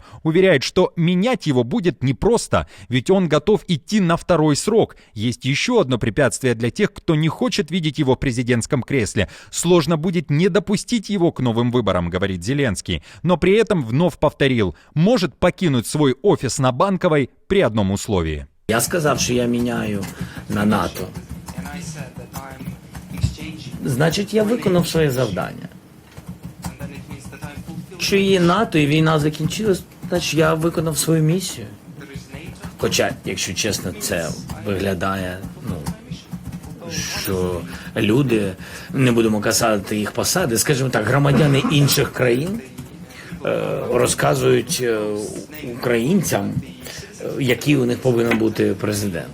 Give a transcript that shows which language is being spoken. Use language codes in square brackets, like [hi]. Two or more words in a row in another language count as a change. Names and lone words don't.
[ru] Уверяет, что менять его будет непросто, ведь он готов идти на второй срок. Есть еще одно препятствие для тех, кто не хочет видеть его в президентском кресле. Сложно будет не допустить его к новым выборам, говорит Зеленский. Но при этом вновь повторил, может покинуть свой офис на Банковой при одном условии. [uk] Я сказав, що я міняю на НАТО. Значить, я виконав своє завдання. Якщо є НАТО і війна закінчилась, значить я виконав свою місію. Хоча, якщо чесно, це виглядає, що люди, не будемо казати їх посади, скажімо так, громадяни інших країн розказують українцям, який у них повинен бути президент.